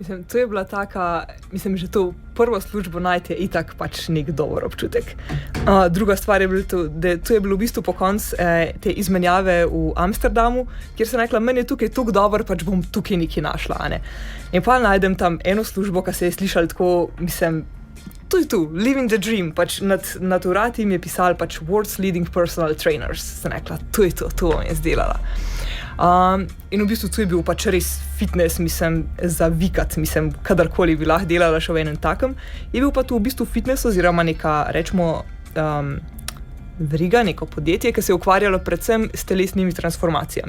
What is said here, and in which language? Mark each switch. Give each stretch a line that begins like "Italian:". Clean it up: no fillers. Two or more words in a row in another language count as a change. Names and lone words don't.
Slovenian: Mislim, to je bila taka, že to prvo službo najti je itak pač nek dober občutek. Druga stvar je bila to, da to je bilo v bistvu po koncu te izmenjave v Amsterdamu, kjer sem rekla, meni je tukaj tako dobro, pač bom tukaj nekaj našla. Ne? In pa najdem tam eno službo, ki se je slišala tako, to je tu,
English: living the dream,
Slovenian: pač nad vrati mi je pisal pač
English: world's leading personal trainers.
Slovenian: Sem rekla, to je to bom jaz delala. In v bistvu tu je bil pač res fitness, za vikat, kadarkoli bi lahko delala še v enem takem. Je bil pa tu v bistvu fitness oziroma neka, rečemo, veriga, neko podjetje, ki se je ukvarjalo predvsem s telesnimi transformacijami.